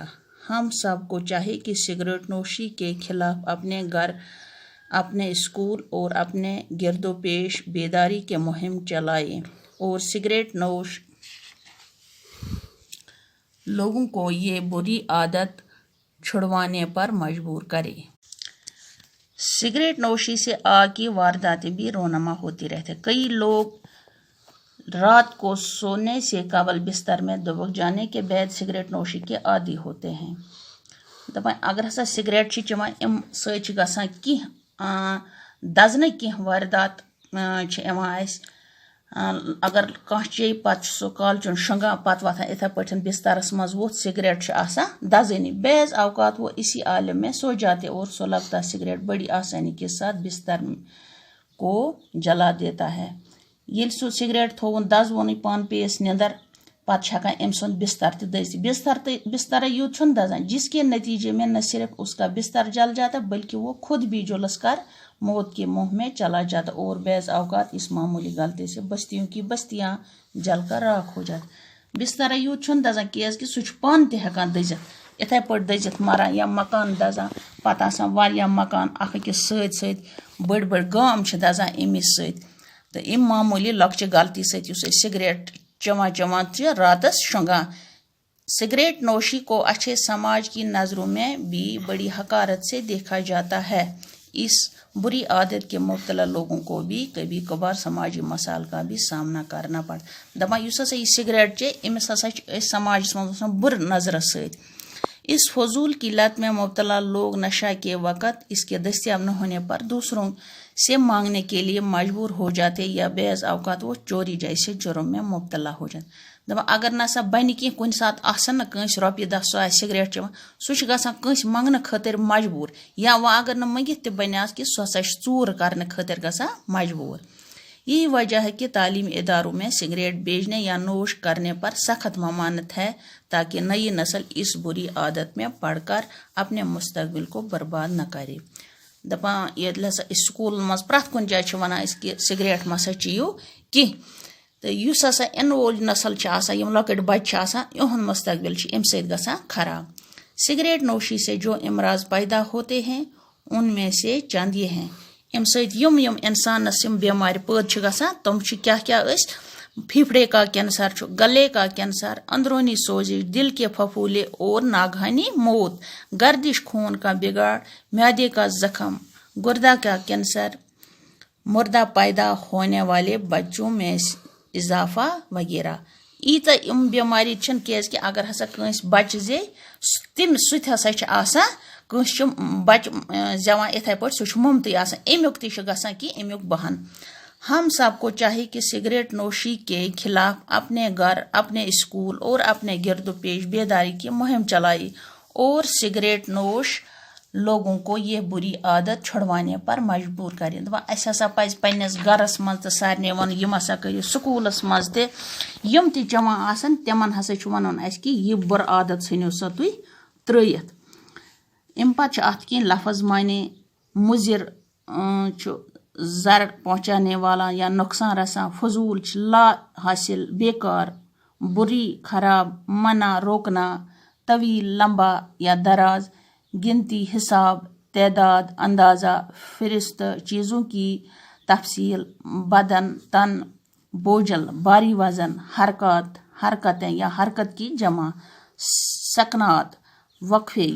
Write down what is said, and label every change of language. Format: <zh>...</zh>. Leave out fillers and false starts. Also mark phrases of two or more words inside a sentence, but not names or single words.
<ur>ہم سب کو چاہیے کہ سگریٹ نوشی کے خلاف اپنے گھر، اپنے اسکول اور اپنے گرد و پیش بیداری کی مہم چلائیں اور سگریٹ نوش لوگوں کو یہ بری عادت چھڑوانے پر مجبور کریں. سگریٹ نوشی سے آگ کی وارداتیں بھی رونما ہوتی رہتی ہیں. کئی لوگ رات کو سونے سے قبل بستر میں دبک جانے کے بعد سگریٹ نوشی کے عادی ہوتے ہیں.</ur> <ks>دپان اگر ہسا سگریٹ چیوان ام ست گژھان کینٛہہ دزنہٕ کینٛہہ واردات اس اگر کانٛہہ چیٚیہِ پتہٕ چھُ سُہ کالچن شۄنٛگان پتہٕ وۄتھان یِتھے پٲٹھۍ بسترس منٛز ووٚتھ سگریٹ چھُ آسان دزٲنی.</ks> <ur>بعض اوقات وہ اسی عالم میں سو جاتے اور سلگتا سگریٹ بڑی آسانی کے ساتھ بستر کو جلا دیتا ہے.</ur> <ks>ییٚلہِ سُہ سگریٹ تھوٚوُن دزوُنٕے پانہٕ پییس نِندر پتہٕ چھُ ہٮ۪کان أمۍ سُنٛد بستر تہِ دٔزِتھ. بسترے یوت چھُنہٕ دزان،</ks> <ur>جس کے نتیجے میں نہ صرف اس کا بستر جل جاتا بلکہ وہ خود بھی جھلس کر موت کے منہ میں چلا جاتا. اور بعض اوقات اس معمولی غلطی سے بستیوں کی بستیاں جل کر راکھ ہو جاتی.</ur> <ks>بسترے یوت چھُنہٕ دزان کیازِ کہ سُہ چھُ پانہٕ تہِ ہٮ۪کان دٔزِتھ، یِتھے پٲٹھۍ دٔزِتھ مران، یا مکان دزان. پتہٕ آسان واریاہ مکان اکھ أکِس سۭتۍ سۭتۍ، بٔڑۍ بٔڑۍ گام چھِ دزان امی سۭتۍ. تہٕ اَمہِ معموٗلی لۄکچہِ غلطی سۭتۍ یُس أسۍ سگریٹ چٮ۪وان چھِ راتس شۄنٛگان.</ks> <ur>سگریٹ نوشی کو اچھے سماج کی نظروں میں بھی بڑی حقارت سے دیکھا جاتا ہے. اس بری عادت کے مبتلا لوگوں کو بھی کبھی کبھار سماجی مسائل کا بھی سامنا کرنا پڑتا.</ur> <ks>دپان یُس ہسا یہ سگریٹ چے أمِس ہسا چھِ سماجس منٛز وٕچھان بُرٕ نظرٕ سۭتۍ.</ks> <ur>اس فضول کی لت میں مبتلا لوگ نشہ کے وقت اس کے دستیاب نہ ہونے پر دوسروں سے مانگنے کے لیے مجبور ہو جاتے، یا بعض اوقات وہ چوری جیسے جرم میں مبتلا ہو جاتے.</ur> <ks>دپان اگر نسا بنہِ کینٛہہ کُنہِ ساتہٕ آسن نہٕ کٲنٛسہِ رۄپیہِ دہ سُہ آسہِ سگریٹ چٮ۪وان، سُہ چھُ گژھان کٲنٛسہِ منٛگنہٕ خٲطرٕ مجبوٗر، یا وۄنۍ اگر نہٕ منٛگِتھ تہِ بنیٛاس کہِ سُہ ہسا چھُ ژوٗر کرنہٕ خٲطرٕ گژھان مجبوٗر.</ks> <ur>یہی وجہ ہے کہ تعلیمی اداروں میں سگریٹ بیچنے یا نوش کرنے پر سخت ممانعت ہے، تاکہ نئی نسل اس بری عادت میں پڑ کر اپنے مستقبل کو برباد نہ کرے.</ur> <ks>دپان ییٚلہِ ہسا أسۍ سکوٗلن منٛز پرٛٮ۪تھ کُنہِ جایہِ چھِ ونان أسۍ کہِ سگریٹ مسا چیٚیِو کینٛہہ. تہٕ یُس ہسا اِنہٕ وول نسل چھِ آسان، یِم لۄکٕٹۍ بچہِ چھِ آسان، یِہُنٛد مستقبل چھُ اَمہِ سۭتۍ گژھان خراب.</ks> <ur>سگریٹ نوشی سے جو امراض پیدا ہوتے ہیں ان میں سے چند یہ ہیں:</ur> <ks>اَمہِ سۭتۍ یِم انسانس یِم بٮ۪مارِ پٲدٕ چھِ گژھان تِم چھِ کیٛاہ أسۍ:</ks> <ur>پھیپھڑے کا کینسر چھُ، گلے کا کینسر، اندرونی سوزش، دل کے پھپھولے اور ناگہانی موت، گردش خون کا بگاڑ، معدے کا زخم، گردہ کا کینسر، مردہ پیدا ہونے والے بچوں میں اضافہ وغیرہ.</ur> <ks>ایٖژاہ یِم بیماری چھِنہٕ کیٛازِکہِ اگر ہسا کٲنٛسہِ بچہِ زے سُہ تہِ ہسا چھِ آسان کٲنٛسہِ چھُ بچہِ زٮ۪وان یِتھَے پٲٹھۍ سُہ چھُ مُمتٕے آسان امیُک تہِ چھُ گژھان کہِ امیُک بہان.</ks> <ur>ہم سب کو چاہیے کہ سگریٹ نوشی کے خلاف اپنے گھر اپنے اسکول اور اپنے گرد و پیش بیداری کی مہم چلائی اور سگریٹ نوش لوگوں کو یہ بری عادت چھڑوانے پر مجبور کریں.</ur> <ks>دپان اَسہِ ہسا پَزِ پنٛنِس گَرَس منٛز تہٕ سارنٕے وَنُن یِم ہسا کٔرِو سکوٗلَس منٛز تہِ یِم تہِ چٮ۪وان آسان تِمن ہسا چھُ وَنُن اَسہِ کہِ یہِ بُرٕ عادت ژھٕنِو سا تُہۍ ترٛٲیِتھ. اَمہِ پَتہٕ چھِ اَتھ کینٛہہ لفظ معنی مُضِر چھُ</ks> <ur>زر پہنچانے والا یا نقصان رساں, فضول لا حاصل, بیکار, بری, خراب, منع, روکنا, طویل, لمبا یا دراز, گنتی, حساب, تعداد, اندازہ, فہرست, چیزوں کی تفصیل, بدن, تن, بوجھل, بھاری وزن, حرکات, حرکتیں یا حرکت کی جمع, سکنات, وقفے یا</ur>